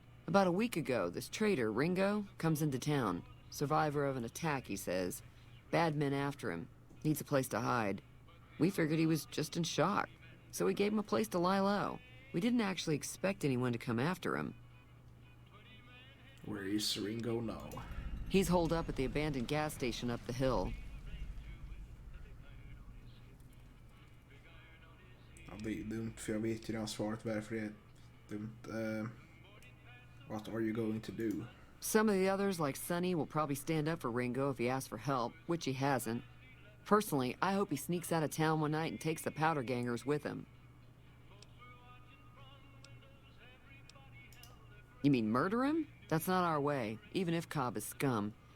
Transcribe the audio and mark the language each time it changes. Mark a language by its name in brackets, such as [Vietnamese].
[English] About a week ago, this traitor, Ringo, comes into town. Survivor of an attack, he says. Bad men after him. Needs a place to hide. We figured he was just in shock, so we gave him a place to lie low. We didn't actually expect anyone to come after him. Where is Ringo now? He's holed up at the abandoned gas station up the hill. [Swedish] Ja, det är dumt, för jag vet ju redan svaret varför det är dumt. [English] What are you going to do? Some of the others, like Sonny, will probably stand up for Ringo if he asks for help, which he hasn't. Personally, I hope he sneaks out of town one night and takes the powder gangers with him. You mean murder him? That's not our way, even if Cobb is scum.